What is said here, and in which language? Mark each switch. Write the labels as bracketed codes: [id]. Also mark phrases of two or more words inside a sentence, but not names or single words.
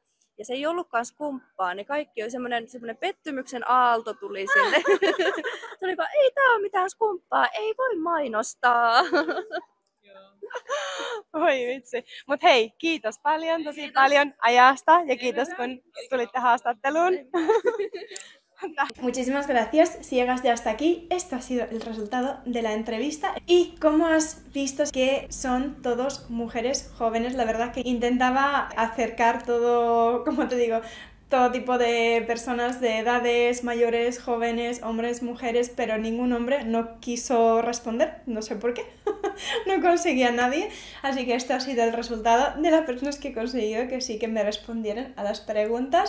[fi] Ja se ei ollutkaan skumppaa, niin kaikki oli semmoinen pettymyksen aalto tuli sinne. Se oli vaan, ei tää ole mitään skumppaa, ei voi mainostaa. Oi vitsi. Mut hei, kiitos paljon, tosi paljon ajasta ja kiitos kun tulitte haastatteluun. [es] Muchísimas gracias. Si llegaste hasta aquí, esto ha sido el resultado de la entrevista. Y como has visto que son todos mujeres jóvenes, la verdad que intentaba acercar todo, como te digo, todo tipo de personas de edades mayores, jóvenes, hombres, mujeres, pero ningún hombre no quiso responder, no sé por qué, no conseguía nadie, así que esto ha sido el resultado de las personas que he conseguido que sí que me respondieran a las preguntas.